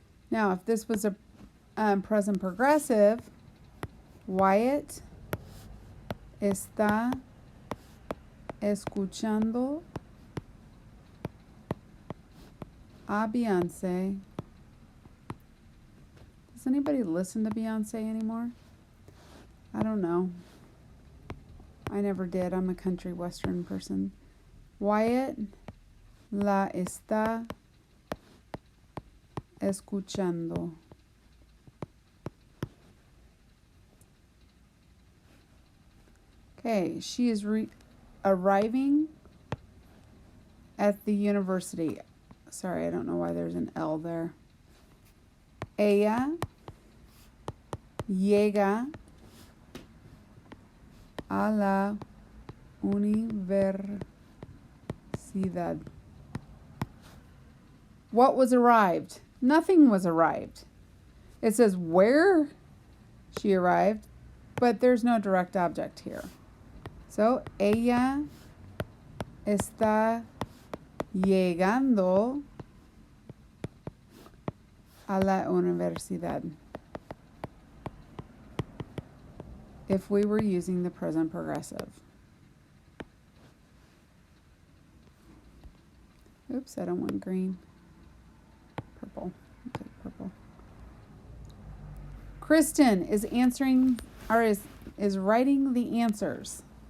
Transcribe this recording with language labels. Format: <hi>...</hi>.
<en>Now, if this was a present progressive, Wyatt</en> <es>está escuchando a Beyonce.</es> <en>Does anybody listen to Beyonce anymore? I don't know. I never did. I'm a country western person.</en> <es>Wyatt la está escuchando.</es> <en>Okay, she is arriving at the university. Sorry, I don't know why there's an L there.</en> <es>Ella llega a la universidad.</es> <en>What was arrived? Nothing was arrived. It says where she arrived, but there's no direct object here.</en> <es>So, ella está llegando a la universidad.</es> <en>If we were using the present progressive. Oops, I don't want green. Purple. I'll take purple. Kristen is answering, or is writing the answers.</en>